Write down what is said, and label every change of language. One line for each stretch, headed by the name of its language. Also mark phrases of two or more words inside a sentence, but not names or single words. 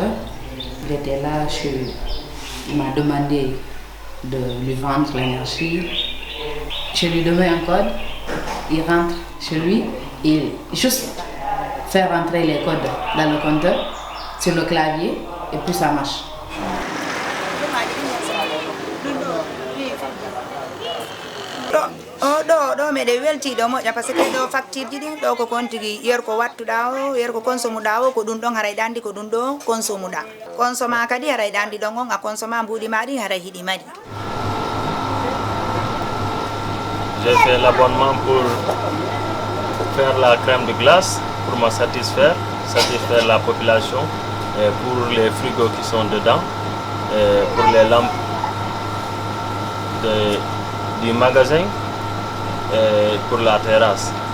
French: Il était là, il m'a demandé de lui vendre l'énergie. Je lui donnais un code, il rentre chez lui, et juste faire rentrer les codes dans le compteur, sur le clavier, et puis ça marche.
Fula: ɗo meɗe weltiɗo moƴƴa
French: par ce que
Fula: ɗo facture ji ɗi ɗo ko kon tigui yer ko wattuɗa o yer ko consomuɗa o ko ɗum ɗon haray ɗandi ko ɗum ɗo consomuɗa consoma kadi haray ɗandi ɗon on a consoma mbuɗi maɗi haray hiɗi maɗi.
French: J'ai fait l'abonnement pour faire la crème de glace pour me satisfaire la population et pour les frigos qui sont dedans. pour les lampes du magasin et pour la terrasse.